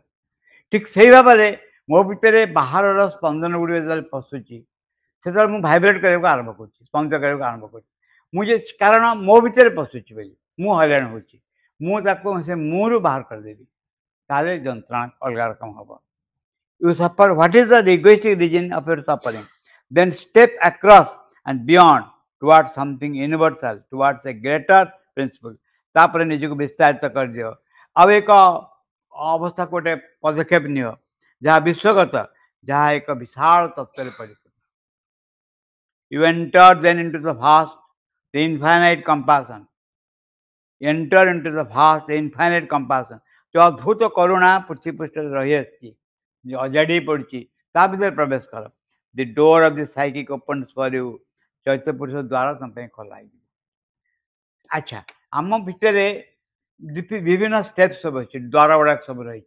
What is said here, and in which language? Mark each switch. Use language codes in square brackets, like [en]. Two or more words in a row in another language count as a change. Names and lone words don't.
[or] ଠିକ୍ ସେଇ ଭାବରେ ମୋ ଭିତରେ ବାହାରର ସ୍ପନ୍ଦନ ଗୁଡ଼ିକ ଯେତେବେଳେ ପଶୁଛି ସେତେବେଳେ ମୁଁ ଭାଇବ୍ରେଟ୍ କରିବାକୁ ଆରମ୍ଭ କରୁଛି, ସ୍ପନ୍ଦ କରିବାକୁ ଆରମ୍ଭ କରୁଛି. ମୁଁ ଯେ କାରଣ ମୋ ଭିତରେ ପଶୁଛି ବୋଲି ମୁଁ ହଇରାଣ ହେଉଛି. ମୁଁ ତାକୁ ସେ ମୁଁରୁ ବାହାର କରିଦେବି, ତାହେଲେ ଯନ୍ତ୍ରଣା ଅଲଗା ରକମ ହେବ. [en] You suffer. What is the egoistic reason of your suffering? Then step across and beyond towards something universal, towards a greater principle. [or] ତାପରେ ନିଜକୁ ବିସ୍ତାରିତ କରିଦିଅ. ଆଉ ଏକ ଅବସ୍ଥାକୁ ଗୋଟେ ପଦକ୍ଷେପ ନିଅ ଯାହା ବିଶ୍ୱଗତ, ଯାହା ଏକ ବିଶାଳ ତତ୍ତ୍ୱରେ ପରିପୂର୍ଣ୍ଣ. [en] You enter then into the vast, the infinite compassion. Enter into the vast, the infinite compassion. [or] जो ଅଦ୍ଭୁତ କରୁଣା ପୃଥିବୀ ପୃଷ୍ଠରେ ରହିଆସିଛି, ଅଜାଡ଼ି ପଡ଼ିଛି, ତା ଭିତରେ ପ୍ରବେଶ କର. [en] The door of the psychic opens for you. [or] ଚୈତ୍ୟ ପୁରୁଷ ଦ୍ୱାର ତମ ପାଇଁ ଖୋଲା ହେଇଯିବ. ଆଚ୍ଛା, ଆମ ଭିତରେ ବିଭିନ୍ନ ଷ୍ଟେପ୍ ସବୁ ଅଛି, ଦ୍ୱାର ଗୁଡ଼ାକ ସବୁ ରହିଛି.